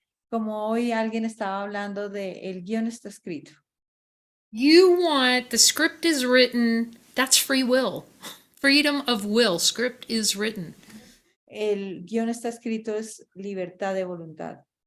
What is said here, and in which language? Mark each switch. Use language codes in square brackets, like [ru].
[es] Como hoy alguien estaba hablando de el guión está escrito. [en] You want the script is written, that's free will. Freedom of will, script is written. [es] El guión está escrito es libertad de voluntad.